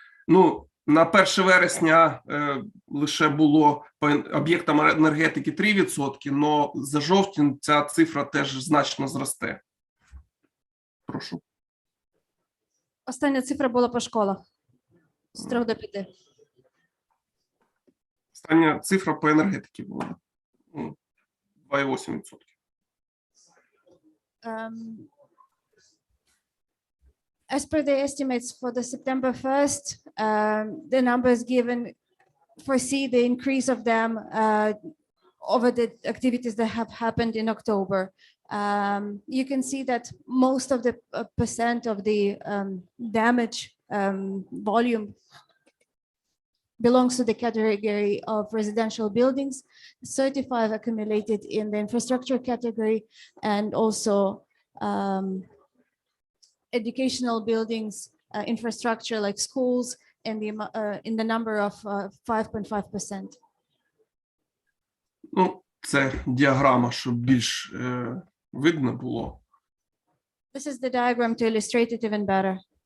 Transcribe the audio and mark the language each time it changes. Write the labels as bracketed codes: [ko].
[uk] Ну, на 1 вересня лише було по об'єктам енергетики 3%, але за жовтень ця цифра теж значно зросте. Прошу. Остання цифра була по школах. З 3 до 5. Остання цифра по енергетиці була 2,8%. [en] As per the estimates for the September 1st, the numbers given foresee the increase of them over the activities that have happened in October. You can see that most of the percent of the damage volume belongs to the category of residential buildings, 35 accumulated in the infrastructure category, and also educational buildings, infrastructure like schools, in the number of 5.5%. [uk] Ну, це діаграма, щоб більш видно було. [en] This is the diagram to illustrate it even better.